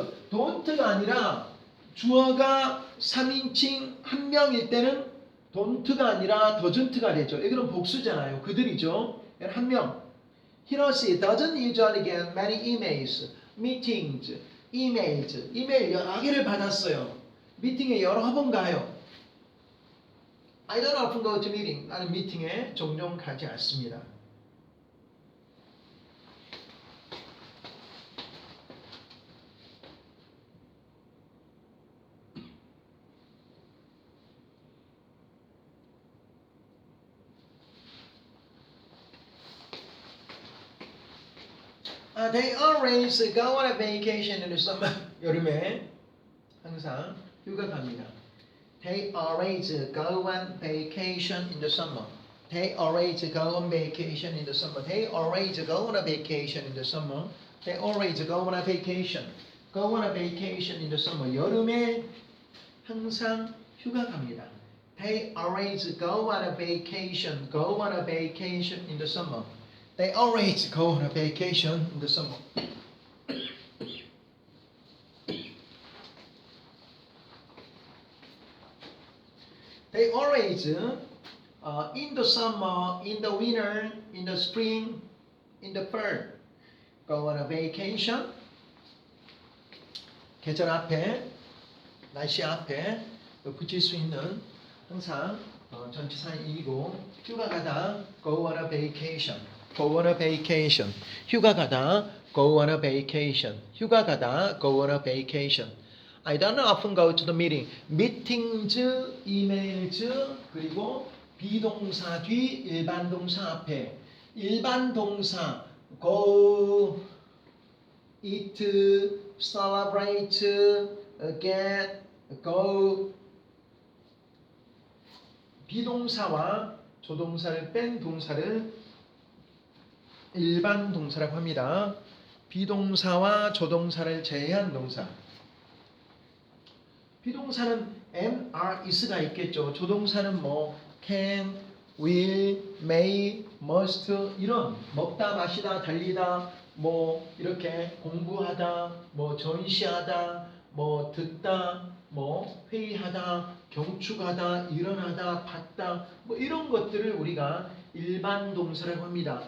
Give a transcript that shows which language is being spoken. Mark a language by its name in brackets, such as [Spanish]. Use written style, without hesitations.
[Korean] Don't가 아니라 주어가 3인칭 한 명일 때는 don't가 아니라 doesn't가 되죠. 이거는 복수잖아요. 그들이죠. 한 명. [English] Here I see. Doesn't usually get many emails. Meetings. [Korean] 이메일 여러 개를 받았어요. 미팅에 여러 번 가요. [English] I don't often go to meeting. [Korean] 나는 미팅에 종종 가지 않습니다. [English] They always go on a vacation in the summer. [Korean] 여름에 항상 휴가 갑니다. [English] They always go on vacation in the summer. They always go on vacation in the summer. They always go on a vacation in the summer. They always go on a vacation. Go on a vacation in the summer. [Korean] 여름에 항상 휴가 갑니다. [English] They always go on a vacation. Go on a vacation in the summer. They always go on a vacation in the summer. They always, in the summer, in the winter, in the spring, in the fall, go on a vacation. [Korean] 계절 앞에, 날씨 앞에 붙일 수 있는 항상 전치사이고 휴가 가다 [English] go on a vacation. Go on a vacation. [Korean] 휴가 가다 [English] go on a vacation. [Korean] 휴가 가다 go on a vacation. [English] I don't often go to the meeting. [Korean] meetings, emails, 그리고 비동사 뒤 일반 동사 앞에 일반 동사 go, eat, celebrate, get, go. 비동사와 조동사를 뺀 동사를 일반 동사라고 합니다. 비동사와 조동사를 제외한 동사. 비동사는 am, are, is가 있겠죠. 조동사는 뭐 can, will, may, must 이런 먹다, 마시다, 달리다, 뭐 이렇게 공부하다, 뭐 전시하다, 뭐 듣다, 뭐 회의하다, 경축하다, 일어나다, 봤다, 뭐 이런 것들을 우리가 일반 동사라고 합니다.